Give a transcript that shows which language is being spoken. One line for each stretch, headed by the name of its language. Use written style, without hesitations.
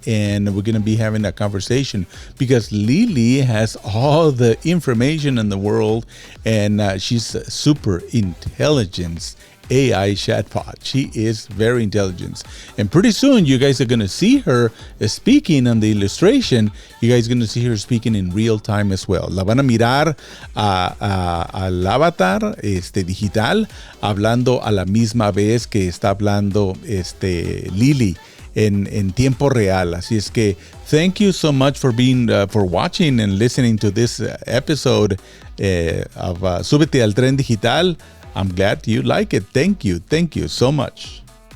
English: And we're going to be having a conversation because Lily has all the information in the world. And she's a super intelligent AI chatbot. She is very intelligent. And pretty soon you guys are going to see her speaking on the illustration. You guys are going to see her speaking in real time as well.
Spanish: La van a mirar al avatar digital hablando a la misma vez que está hablando Lily en tiempo real. Así es que
English: thank you so much for being for watching and listening to this episode of Súbete al Tren Digital. I'm glad you like it. Thank you so much.